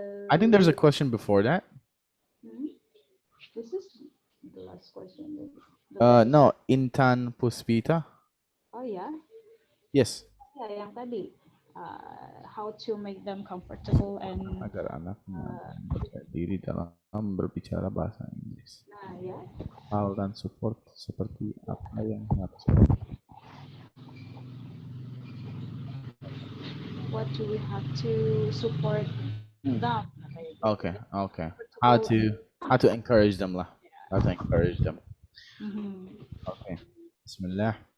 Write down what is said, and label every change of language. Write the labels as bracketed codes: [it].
[en] I think there's a question before that. This is the last question. No, Intan Puspita. Oh yeah. Yes. [id] Ya, yang tadi. [en] How to make them comfortable and. [id] Agar anak mempercayai diri dalam berbicara bahasa Inggris. Nah ya. Hal dan support seperti apa yang harus. [en] What do we have to support them? Okay. How to encourage them lah. How to encourage them. Okay. Bismillah.